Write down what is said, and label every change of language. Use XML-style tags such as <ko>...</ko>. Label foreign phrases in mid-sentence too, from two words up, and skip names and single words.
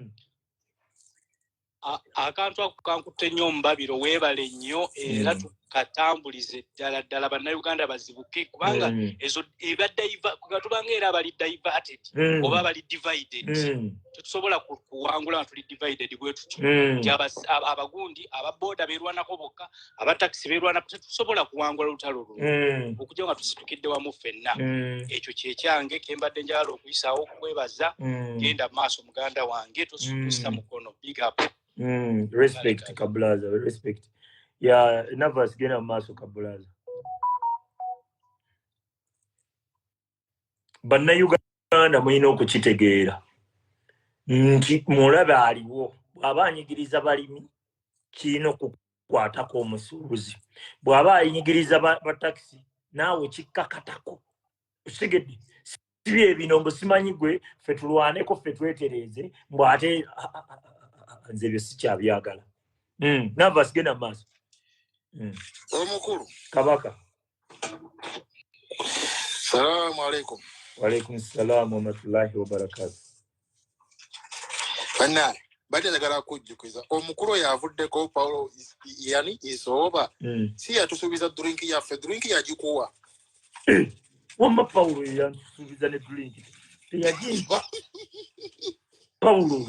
<lg>Akantu ako kankutte nnyo omubabiro weebale nnyo era tukatambulize ddala bannayuganda bazibuke kubanga ezo tubanga era abali diverted oba bali divided tetusobola kuwangula nga tuli divided bwe tutyo nti abagundi ababooda beerwanako bokka abatakisi beerwanako tetusobola kuwangula lutalo luno okujja nga tusitukidde wamu ffenna. Ekyo kyekyange kembadde njagala okuyisaawo okwebaza genda mu maaso muganda wange tosukusa mukono</lg> <en>big up. Respect Kabulaza, respect. Yeah, nervous</en> <lg>gena maaso Kabulaza. Bannayuganda mulina okukitegeera nti mulabe aliwo bw'aba anyigiriza balimi kirina okukwatako omusuubuzi bw'aba anyigiriza batakisi naawe kikkakatako okitegedde si bino mbu simanyi gwe ffe tulwaneko ffe twetereeze mbw ate nze byo sikyabyagala. Nervous genda maaso. Omukulu Kabaka.</lg> <ar>سلام عليكم. وعليكم السلام ورحمة الله وبركاته.</ar> <lg>Bannange badde njagala kujjukiza omukulu yavuddeko Paulo yani isooba si yatusuubiza drink yaffe drink yagikuwa Wamma Paulo yansuubiza ne drink. Teyagimpa. Paulo.</lg>